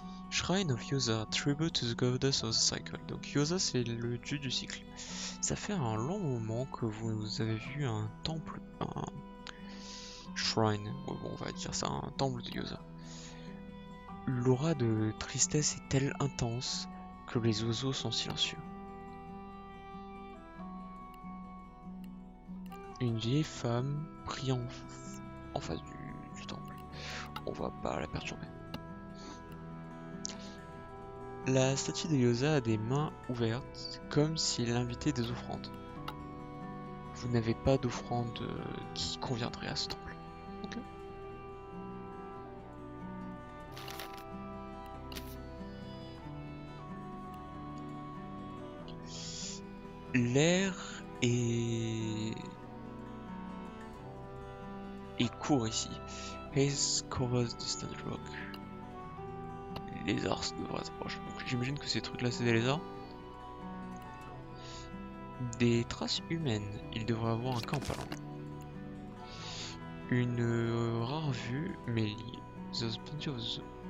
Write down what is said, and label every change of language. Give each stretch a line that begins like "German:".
English: Shrine of Yosa, tribute to the goddess of the cycle.
French: Donc Yosa, c'est le dieu du cycle. Ça fait un long moment que vous avez vu un temple, un shrine, bon, on va dire ça, un temple de Yosa. L'aura de tristesse est-elle intense que les oiseaux sont silencieux. Une vieille femme prie en face du temple. On va pas la perturber. La statue de Yosa a des mains ouvertes, comme s'il invitait des offrandes. Vous n'avez pas d'offrande qui conviendrait à ce temple. Ok. L'air est court ici.
English: Haze covers distant rock.
French: Les lézards devraient être proches. Donc j'imagine que ces trucs là c'est des lézards. Des traces humaines. Il devrait avoir un camp pas loin. Une rare vue, mais
English: there's plenty of the...